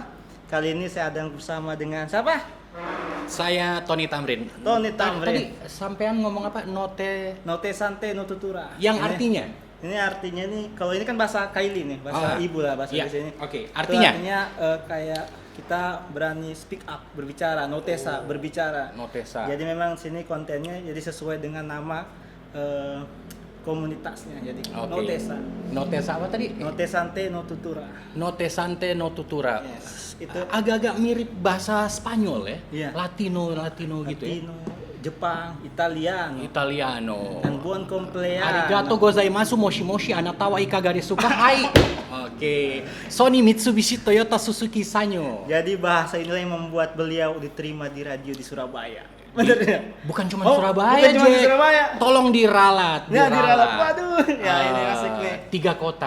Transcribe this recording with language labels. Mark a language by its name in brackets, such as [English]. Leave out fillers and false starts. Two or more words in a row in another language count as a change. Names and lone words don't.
[Indonesian] Kali ini saya ada bersama dengan siapa? Saya Tony Tamrin. Tony Tamrin. Tadi sampean ngomong apa? [Kalumpang] Note Sante No Tutura. [Indonesian] Yang Ini- artinya? Ini artinya nih, kalau ini kan bahasa Kaili nih, bahasa ibu lah bahasa iya. di sini. Oke, Itu artinya? kayak kita berani [English] speak up, [Indonesian] berbicara, notesa, berbicara. Notesa. Jadi memang sini kontennya jadi sesuai dengan nama komunitasnya. Jadi Oke. notesa. Notesa apa tadi? [Kalumpang] Note Sante No Tutura. Note Sante No Tutura. [Indonesian] Yes, itu Agak-agak mirip bahasa Spanyol ya. Iya. Latino gitu ya. Latino, Jepang, Italiano. Italiano. [Italian] Dan buon compleanno. [Japanese] ありがとうございます もしもし あなたは いかがですか? [Indonesian] Hai. Oke. Sony, Mitsubishi, Toyota, Suzuki, Sanyo. Jadi bahasa inilah yang membuat beliau diterima di radio di Surabaya. Bener ya? Bukan cuma Oh, Surabaya, bukan cuma di Jack. Surabaya. Tolong diralat. Ya diralat. Waduh. Ya ini Eh, asik nih. Tiga kota.